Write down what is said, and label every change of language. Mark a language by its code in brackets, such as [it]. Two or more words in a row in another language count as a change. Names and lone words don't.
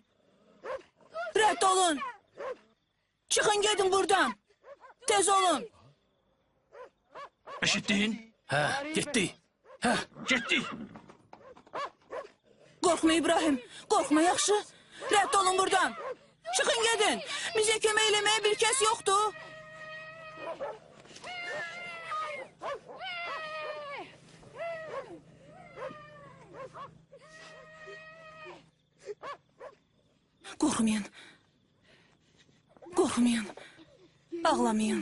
[az] Rədd olun. [tr] Çıkın gidin buradan. [az] Tez olun. [tr] Eşittin? Ha, gitti. Ha, Gitti. Korkma İbrahim, korkma yaxşı. [az] Rədd olun buradan. [tr] Çıkın gidin. [az] Bize kömək eləməyə bir kəs yoxdur. [tr] Korkmayın. Korkmayın. Ağlamayın.